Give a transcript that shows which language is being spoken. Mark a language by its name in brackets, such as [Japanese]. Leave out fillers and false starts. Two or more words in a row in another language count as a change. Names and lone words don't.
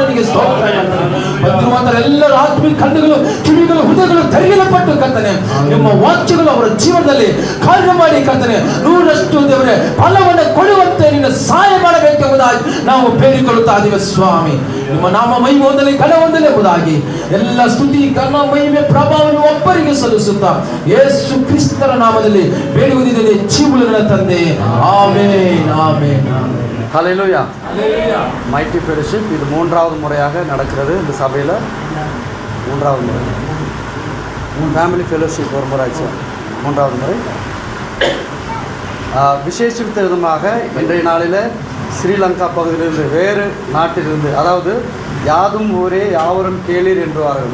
[Kannada] ನಿನಗೆ ಸ್ತೋತ್ರ ಬಂದಿರುವಂತಹ ಎಲ್ಲರ ಆತ್ಮೀಯ ಕಣ್ಣುಗಳು ಕಿವಿಗಳು ಹೃದಯಗಳು ತೆರೆಯಲ್ಪಟ್ಟು ಕರ್ತನೆ ನಿಮ್ಮ ವಾಕ್ಯಗಳು ಅವರ ಜೀವನದಲ್ಲಿ ಕಾರ್ಯ ಮಾಡಿ ಕರ್ತನೆ ನೂರಷ್ಟು ದೇವರೇ ಫಲವನ್ನು ಕೊಡುವಂತೆ ನಿನ್ನ ಸಹಾಯ ಮಾಡಬೇಕೆಂಬುದಾಗಿ ನಾವು ಬೇಡಿಕೊಳ್ಳುತ್ತಾ ಇದ್ದೇವೆ ಸ್ವಾಮಿ. ನಿಮ್ಮ ನಾಮ ಮಹಿಮೆ ಹೊಂದಲಿ ಘನ ಹೊಂದಲಿ ಎಂಬುದಾಗಿ ಎಲ್ಲ ಸ್ತುತಿ ಘನ ಮಹಿಮೆ ಪ್ರಭಾವವನ್ನು ಒಬ್ಬರಿಗೆ ಸಲ್ಲಿಸುತ್ತಾ ಯೇಸು ಕ್ರಿಸ್ತರ ನಾಮದಲ್ಲಿ ಬೇಡುವುದಿದೆ ಜೀವನ ತಂದೆ. ಆಮೆನ್ ಆಮೆನ್. [Tamil] ஹல்லேலூயா. [English] mighty fellowship [Tamil] இது 3வது முறையாக நடக்கிறது. இந்த சபையில் 3வது முறை. [English] family fellowship [Tamil] ஒரு முறை ஆச்சு, 3வது முறை. விசேஷித்த விதமாக இன்றைய நாளில் ஸ்ரீலங்கா பகுதியிலிருந்து வேறு நாட்டிலிருந்து, அதாவது யாதும் ஊரே யாவரும் கேளீர் என்றுவார்கள்.